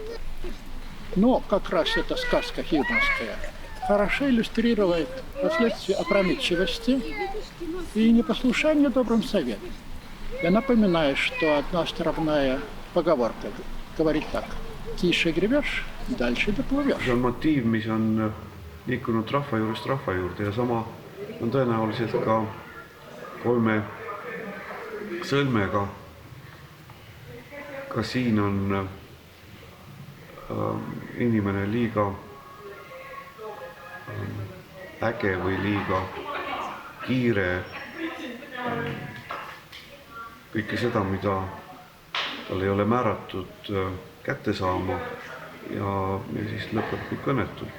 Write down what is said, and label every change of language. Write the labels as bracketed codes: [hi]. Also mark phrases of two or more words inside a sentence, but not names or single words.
[ru] Но как раз эта сказка хибнская хорошо иллюстрирует последствия опрометчивости и непослушания добрым советам. Я напоминаю, что одна островная поговорка говорит так: тише гребешь, дальше доплывешь. [et] See on motiiv, mis on liikunud rahva juurest rahva juurde ja sama on tõenäoliselt ka 3 sõlmega. Ka siin on inimene liiga äge või liiga kiire kõike seda, mida tal ei ole määratud kätte saama ja siis lõpeb kõik õnnetult.